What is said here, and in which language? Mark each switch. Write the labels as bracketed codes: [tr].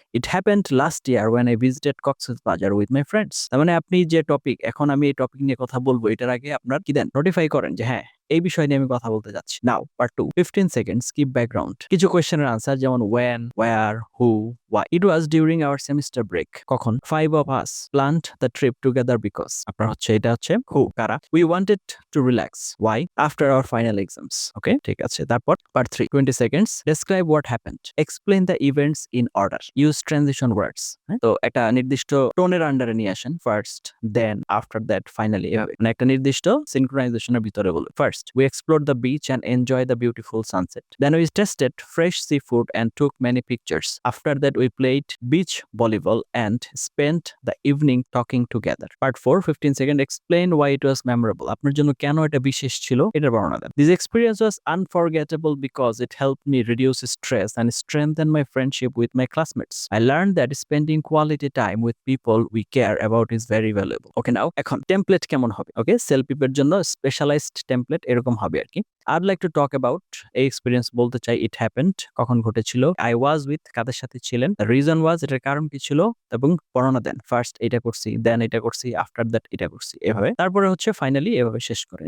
[en] It happened last year when I visited Cox's Bazar with my friends. [bn] তার মানে আপনি যে টপিক, এখন আমি এই টপিক নিয়ে কথা বলবো, এটার আগে আপনার কি দেন? নোটিফাই করেন যে হ্যাঁ এই বিষয় নিয়ে আমি কথা বলতে যাচ্ছি। [en] now part 2, 15 seconds keep background, [bn] কিছু কোয়েশ্চেনের আনসার, যেমন when, wire, who, Y. [en] It was during our semester break, কখন? 5 of us planned the trip together because, [bn] আপনার হচ্ছে এটা হচ্ছে হু, কারা। [en] We wanted to relax, why? After our final exams. [bn] ওকে, ঠিক আছে। [en] তারপর part 3, 20 seconds describe what happened, explain the events in order, use transition words। [bn] তো একটা নির্দিষ্ট টোনের আন্ডারে নিয়ে আসেন, first, then, after that, finally, এভাবে মানে একটা নির্দিষ্ট সিনক্রোনাইজেশনের ভিতরে বলুন। [en] First, we explored the beach and enjoyed the beautiful sunset. Then we tasted fresh seafood and took many pictures. After that, we played beach volleyball and spent the evening talking together. Part 4, 15 seconds explain why it was memorable. [bn] আপনার জন্য কেন এটা বিশেষ ছিল এটার বর্ণনা দেন। [en] This experience was unforgettable because it helped me reduce stress and strengthen my friendship with my classmates. I learned that spending quality time with people we care about is very valuable. Okay, now [bn] এখন template কেমন হবে? ওকে, সেলফিপের জন্য specialised template এরকম হবে আর কি। [en] I'd like to talk about [bn] এই experience বলতে চাই, [en] it happened, [bn] কখন ঘটেছিল, [en] I was with, [bn] কাদের সাথে ছিলেন, [en] the reason was, [bn] এটার কারণ কি ছিল, এবং বর্ণনা দেন। ফার্স্ট এটা করছি, দেন এটা করছি, আফটার দ্যাট এটা করছি, এভাবে। তারপরে হচ্ছে ফাইনালি এভাবে শেষ করেন।